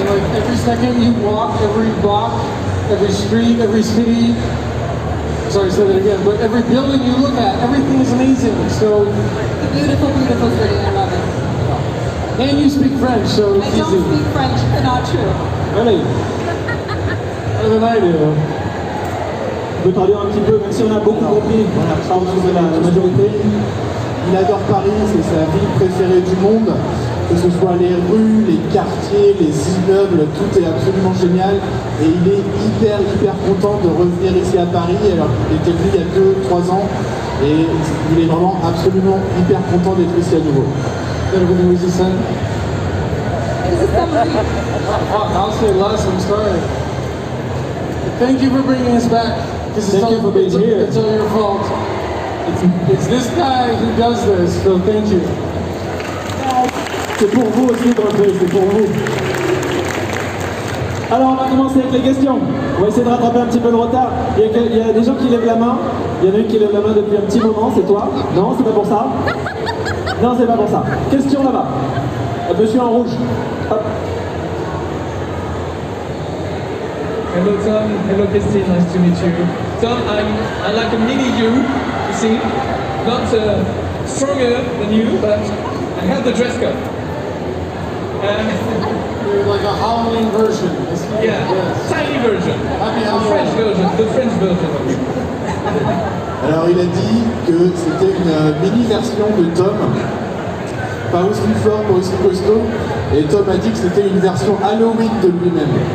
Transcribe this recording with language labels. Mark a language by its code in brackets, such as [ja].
[en] Like every second you walk, every block, every street, every city. Sorry, say that again. But every building you look at, everything is amazing. So, Beautiful, beautiful city. I love it. and you speak French, so it's I don't easy. speak French, not true. [fr] Allez. [en] Better than I do. [fr] Je peux traduire un petit peu, même si on a beaucoup compris, voilà, ça en faisait la majorité. il adore Paris, c'est sa ville préférée du monde. Que ce soit les rues, les quartiers, les immeubles, tout est absolument génial. Et il est hyper content de revenir ici à Paris. Alors il était venu il y a 2-3 ans. Et il est vraiment absolument hyper content d'être ici à nouveau. [en] Everything was his son? I'll say less, I'm sorry. Thank you for bringing us back. Thank you for being here. It's all your fault. It's this guy who does this, so thank you. [fr] C'est pour vous aussi, Dreux, c'est pour vous. Alors on va commencer avec les questions. On va essayer de rattraper un petit peu le retard. Il y a des gens qui lèvent la main. Il y en a une qui lève la main depuis un petit moment, c'est toi? Non, c'est pas pour ça? Non, c'est pas pour ça. Question là-bas. Monsieur en rouge. Hop. [en] Hello Tom, hello Christine, nice to meet you. Tom, I'm like a mini you see. Not stronger than you, but I have the dress code. You're like a Halloween version. Yeah, yes. Tiny version. The French version, the French version of you. [fr] Alors il a dit que c'était une mini-version de Tom, pas aussi fort, pas aussi costaud, et Tom a dit que c'était une version Halloween de lui-même.